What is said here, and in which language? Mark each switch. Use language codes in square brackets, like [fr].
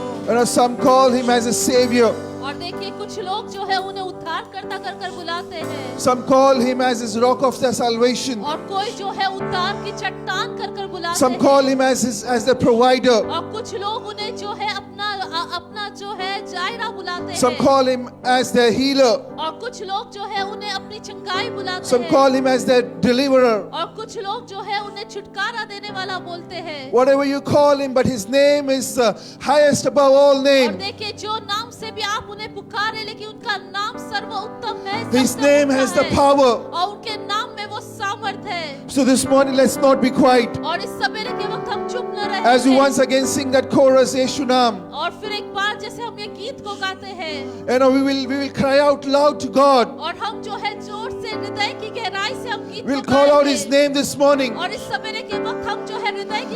[en] And some call Him as a Savior. [hi] और देखिए कुछ लोग जो है उन्हें उद्धारकर्ता कर कर बुलाते हैं [en] Some call Him as His rock of their salvation. [hi] और कोई जो है उद्धार की चट्टान कर कर बुलाते [en] Some [hi] हैं [en] call Him as the provider. [hi] और कुछ लोग उन्हें जो है अपना जो है जायरा बुलाते [en] Some [hi] हैं [en] call Him as their healer. [hi] और कुछ लोग जो है उन्हें अपनी चंगाई बुलाते [en] Some [hi] हैं [en] call Him as their deliverer. [hi] और कुछ लोग जो है उन्हें छुटकारा देने वाला बोलते हैं [en] Whatever you call Him, but His name is highest above all [hi] और [en] name. [hi] देखिए जो नाम से भी आप उन्हें पुकारे लेकिन उनका नाम सर्वोत्तम है [en] His [hi] सबसे [en] name [hi] ऊंचा [en] has the [hi] है। [en] power. [hi] और उनके नाम में वो सामर्थ है [en] So this morning, let's not be quiet. [hi] और इस सवेरे के वक्त हम चुप न [en] As we [hi] रहें [en] once again sing that chorus, Yeshu Nam. [hi] और फिर एक बार जैसे हम ये गीत को गाते हैं [en] And we will cry out loud to God. [hi] और हम जो है जोर से हृदय की गहराई से हम गीत [en] We'll [hi] को [en] call out [hi] गाएंगे। [en] His name this morning. [hi] और इस सवेरे के वक्त हम जो है हृदय की